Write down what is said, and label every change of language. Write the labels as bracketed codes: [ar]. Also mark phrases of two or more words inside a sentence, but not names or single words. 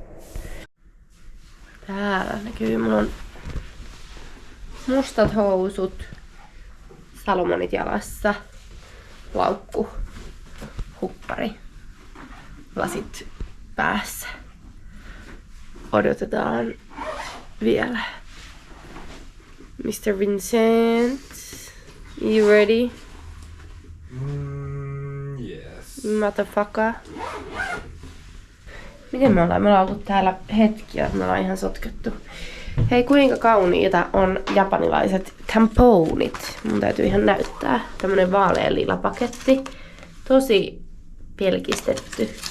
[fi] Täällä näkyy, mulla on mustat housut, Salomonit jalassa, laukku, huppari, lasit päässä. Odotetaan vielä. [en] Mr. Vincent, you ready? Yes. Motherfucker. [fi] Miten me ollaan? Me ollaan ollut täällä hetkiä, me ollaan ihan sotkettu. Hei, kuinka kauniita on japanilaiset tamponit? Mun täytyy ihan näyttää. Tämmönen vaaleanlila paketti. Tosi pelkistetty.